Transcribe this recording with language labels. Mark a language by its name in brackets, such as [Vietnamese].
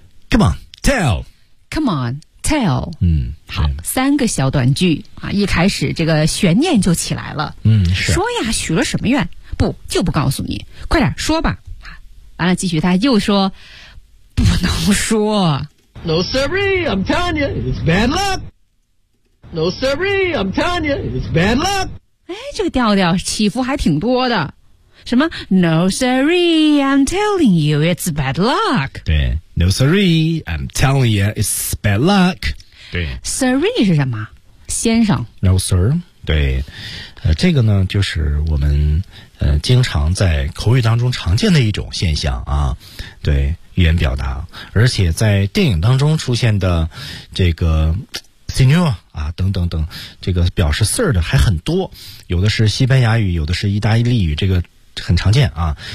[English] Come on, tell. Come on, tell. [Chinese] 好三个小短句、一开始这个悬念就起来了。是。说呀许了什么愿不就不告诉你快点说吧。完了继续他又说不能说。 [English] No siree, I'm telling you, it's bad luck. No siree, I'm telling you, it's bad luck. [Chinese] 哎，这个调调起伏还挺多的。什么 [English] ？No siree, I'm telling you, it's bad luck. [Chinese] 对 [English] ，No siree, I'm telling you, it's bad luck. [Chinese] 对，siree 是什么？先生。 [English] No sir. [Chinese] 对，这个呢，就是我们经常在口语当中常见的一种现象啊。对。语言表达，而且在电影当中出现的这个 senior 啊等等等，这个表示 sir 的还很多，有的是西班牙语，有的是意大利语，这个很常见啊。